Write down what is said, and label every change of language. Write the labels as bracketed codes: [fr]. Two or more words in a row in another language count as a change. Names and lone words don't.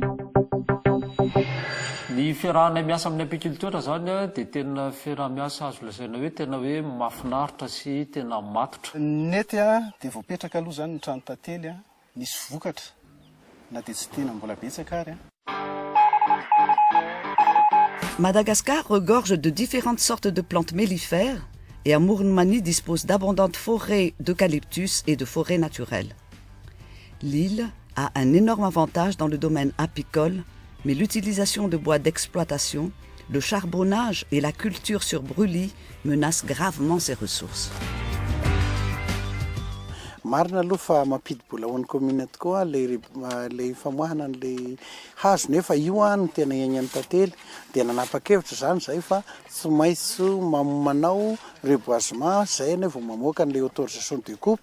[mg] Ny fiarahana miasa amin'ny apiculteur zany dia tena fiarah-miasa azo lazaina hoe tena hoe mahafinaritra sy tena matotra. Nety dia voapetraka aloha zany ny trano tantely nisy vokatra na dia tsy tena mbola betsaka ary. [fr] Madagascar regorge de différentes sortes de plantes mellifères et à Mournemani dispose d'abondantes forêts d'eucalyptus et de forêts naturelles. L'île a un énorme avantage dans le domaine apicole, mais l'utilisation de bois d'exploitation, le charbonnage et la culture sur brûlis menacent gravement ses ressources. [mg] Marina aloha fa mampidi-bola ho an'ny commune tokoa le famoahana an'le hazo nefa io no tena iainan'ny tantely dia nanapa-kevitra zany zay fa tsy maintsy manao reboisement zay ne vao mamoaka an'le [fr] autorisation de coupe.